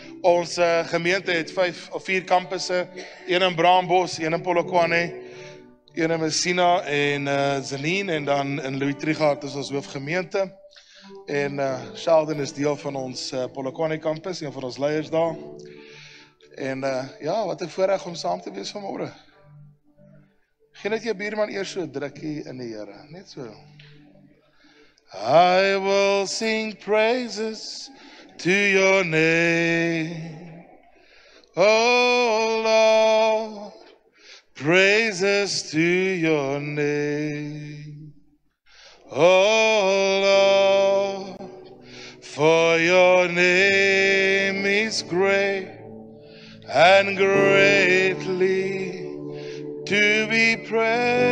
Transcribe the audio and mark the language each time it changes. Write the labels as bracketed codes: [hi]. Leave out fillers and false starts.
[af] Ons gemeente het 5 of 4 kampusse, een in Braambos, een in Polokwane, een in Messina en Zelien, en dan in Louis Trichardt is ons hoofgemeente. En Sheldon is deel van ons Polokwane kampus, een van ons leiers daar. En ja, wat 'n voorreg om saam te wees vanmôre. Gee net jou buurman eers so 'n drukkie in die Here, net so. [en] I will sing praises to your name, oh Lord, praises to your name, oh Lord, for your name is great and greatly to be praised.